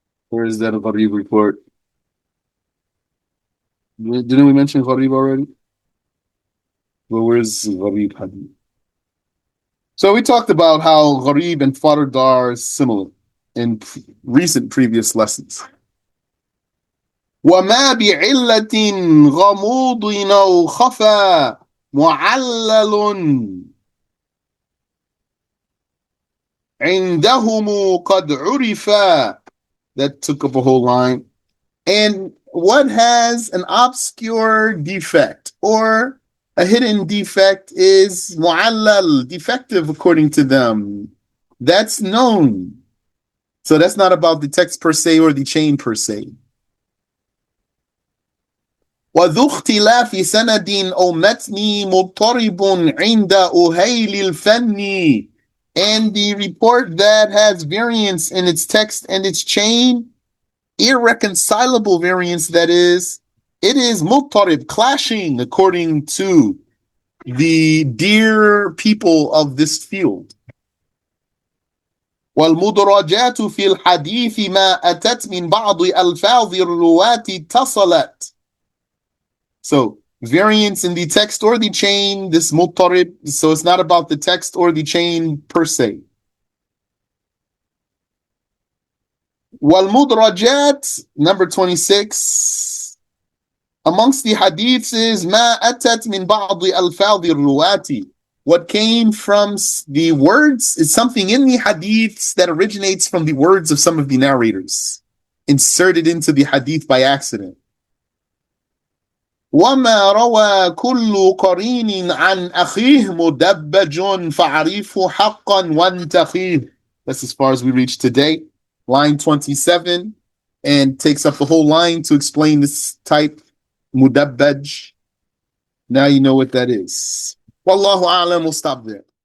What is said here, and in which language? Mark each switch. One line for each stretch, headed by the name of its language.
English: Where is that gharib report? Didn't we mention gharib already? Well, where's gharib hadith? So we talked about how gharib and fard are similar in recent previous lessons.
Arabic: وما بعلة غموض أو خفى معلل عندهم قد عرفا.
English: That took up a whole line. And what has an obscure defect or a hidden defect is mu'allal, defective according to them. That's known. So that's not about the text per se or the chain per se.
Arabic: وذو اختلاف سند أو متن مضطرب عند أهيل الفن.
English: And the report that has variance in its text and its chain, irreconcilable variance, that is, it is muttarib, clashing according to the dear people of this field.
Arabic: والمدرجات في الحديث ما أتت من بعض ألفاظ الرواة اتصلت.
English: So, variance in the text or the chain, this muttarib, so it's not about the text or the chain per se.
Arabic: والمدرجات,
English: number 26, amongst the hadiths is
Arabic: ما أتت من بعض ألفاظ الرواة.
English: What came from the words is something in the hadiths that originates from the words of some of the narrators, inserted into the hadith by accident.
Arabic: وما روى كل قرين عن أخيه مدبج فعرفه حقا وانتخيه.
English: That's as far as we reach today. Line 27, and takes up the whole line to explain this type, mudabbaj. Now you know what that is. Wallahu a'lam, we'll stop there.